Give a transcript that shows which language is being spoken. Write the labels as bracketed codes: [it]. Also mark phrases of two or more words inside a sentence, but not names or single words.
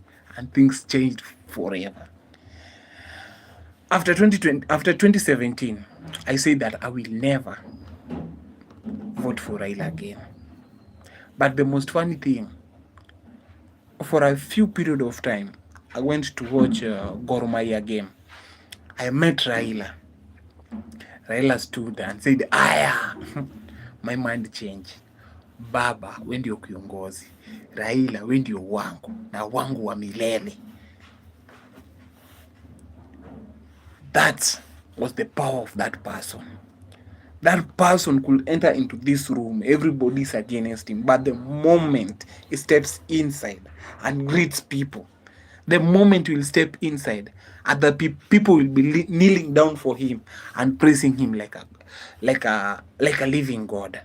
[en] And things changed forever. After 2017, I said that I will never vote for Raila again. But the most funny thing, for a few period of time, I went to watch Gor Mahia game. I met Raila. Raila stood and said, Aya. My mind changed. [sw] Baba, we ndio kiongozi. Raila, we ndio wangu na wangu wa milele. [en] That was the power of that person. That person could enter into this room, everybody's against him, but the moment he steps inside and greets people, the moment he will step inside, other people will be kneeling down for him and praising him like a living God.